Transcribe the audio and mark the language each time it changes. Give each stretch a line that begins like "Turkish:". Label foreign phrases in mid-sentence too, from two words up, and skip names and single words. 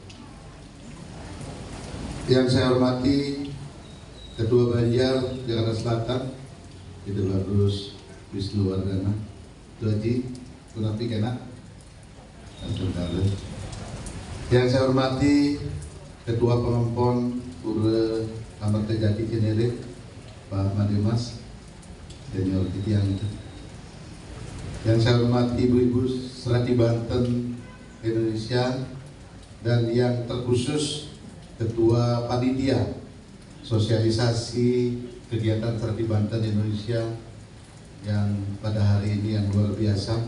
Indonesian: Yang saya hormati Ketua Banjar Jakarta Selatan Itu Bagus Wisnu Wardana, Itu Haji Kunapi Kena. Yang saya hormati Ketua Pengempon Pura Amarta Jati Cinere, Pak Madimas, senior titian itu. Yang saya hormati ibu-ibu Serati Banten Indonesia, dan yang terkhusus Ketua Panitia Sosialisasi Kegiatan Serati Banten Indonesia yang pada hari ini yang luar biasa.